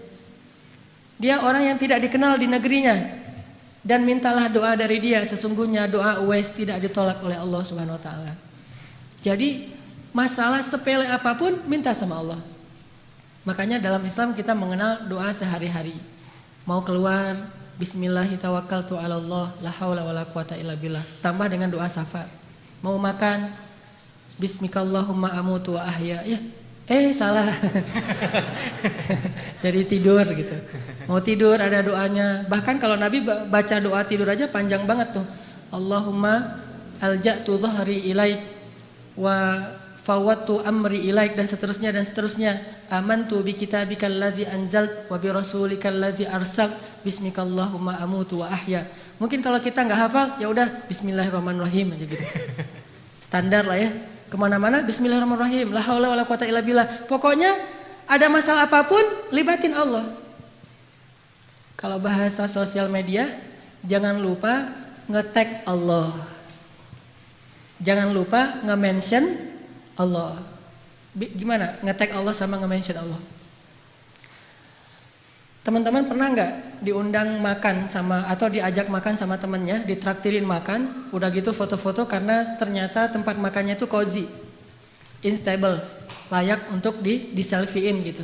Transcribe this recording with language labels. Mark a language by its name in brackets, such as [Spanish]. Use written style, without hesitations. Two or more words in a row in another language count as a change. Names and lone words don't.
[Indonesian] Dia orang yang tidak dikenal di negerinya. Dan mintalah doa dari dia, sesungguhnya doa Uwais tidak ditolak oleh Allah [Arabic] سبحانه وتعالى. [Indonesian] Jadi masalah sepele apapun minta sama Allah. Makanya dalam Islam kita mengenal doa sehari-hari. Mau keluar, [Arabic] بسم الله توكلت على الله، لا حول ولا قوة إلا بالله. [Indonesian] Tambah dengan doa syafaat. Mau makan, [Arabic] باسمك اللهم أموت وأحيا. [Indonesian] Ya, salah. Jadi tidur gitu. Mau tidur ada doanya. Bahkan kalau Nabi baca doa tidur aja panjang banget tuh. [Arabic] اللهم ألجأت ظهري إليك وفوضت أمري إليك, [Indonesian] dan seterusnya dan seterusnya. [Arabic] آمنت بكتابك الذي أنزلت وبرسولك الذي أرسلت، باسمك اللهم أموت وأحيا. [Indonesian] Mungkin kalau kita nggak hafal, ya udah bismillahirrahmanirrahim aja gitu. Standar lah ya. Kemana-mana bismillahirrahmanirrahim, [Arabic] لا حول ولا قوة إلا بالله. [Indonesian] Pokoknya ada masalah apapun libatin Allah. Kalau bahasa sosial media, jangan lupa nge-tag Allah. Jangan lupa nge-mention Allah. Gimana nge-tag Allah sama nge-mention Allah? Teman-teman pernah nggak diundang makan sama atau diajak makan sama temennya, ditraktirin makan, udah gitu foto-foto karena ternyata tempat makannya itu cozy, instable, layak untuk di selfie-in gitu.